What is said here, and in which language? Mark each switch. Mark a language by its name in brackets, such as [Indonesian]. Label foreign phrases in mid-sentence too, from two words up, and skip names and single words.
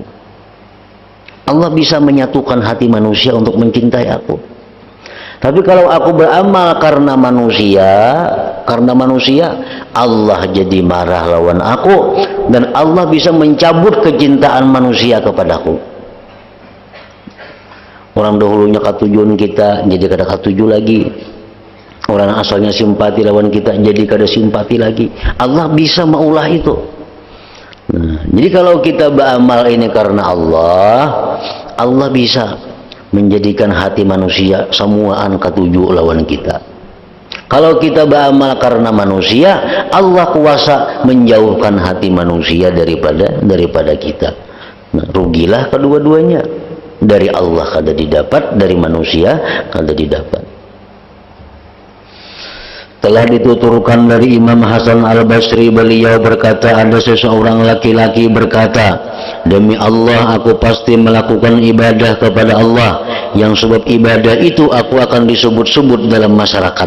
[Indonesian] Allah bisa menyatukan hati manusia untuk mencintai aku. Tapi kalau aku beramal karena manusia, Allah jadi marah lawan aku, dan Allah bisa mencabut kecintaan manusia kepadaku. [Banjar] Orang dahulunya katujuan kita jadi kada katuju lagi. Orang asalnya simpati lawan kita jadi kada simpati lagi. Allah bisa maulah itu. [Indonesian] Nah, jadi kalau kita beramal ini karena Allah, Allah bisa menjadikan hati manusia semuaan ketujuh lawan kita. Kalau kita beramal karena manusia, Allah kuasa menjauhkan hati manusia daripada kita. Nah, rugilah kedua-duanya. Dari Allah kada didapat, dari manusia kada didapat. Telah dituturkan dari Imam Hasan Al-Basri, beliau berkata, ada seseorang laki-laki berkata, demi Allah aku pasti melakukan ibadah kepada Allah, yang sebab ibadah itu aku akan disebut-sebut dalam masyarakat.